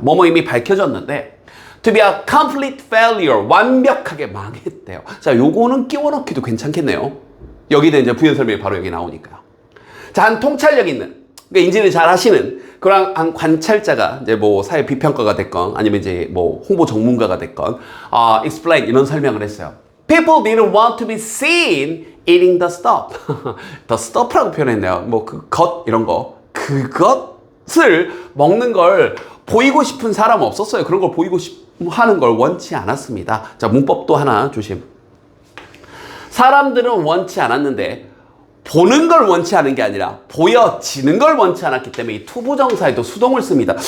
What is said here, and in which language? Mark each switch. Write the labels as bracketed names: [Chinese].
[Korean] 뭐뭐 이미 밝혀졌는데 [English] to be a complete failure, [Korean] 완벽하게 망했대요. 자, 요거는 끼워넣기도 괜찮겠네요. 여기는 이제 부연 설명이 바로 여기 나오니까요. 자, 한 통찰력 있는, 그러니까 인지를 잘 하시는 그런 한 관찰자가 이제 뭐 사회 비평가가 됐건 아니면 이제 뭐 홍보 전문가가 됐건 explain 이런 설명을 했어요. [English] People didn't want to be seen eating the stuff. the stuff [Korean] 라고 표현했네요. 뭐 그 것 이런 거, 그것을 먹는 걸 보이고 싶은 사람 없었어요. 그런 걸 보이고 하는 걸 원치 않았습니다. 자, 문법도 하나 조심. 사람들은 원치 않았는데 보는 걸 원치 않은 게 아니라 보여지는 걸 원치 않았기 때문에 이 투부정사에도 수동을 씁니다.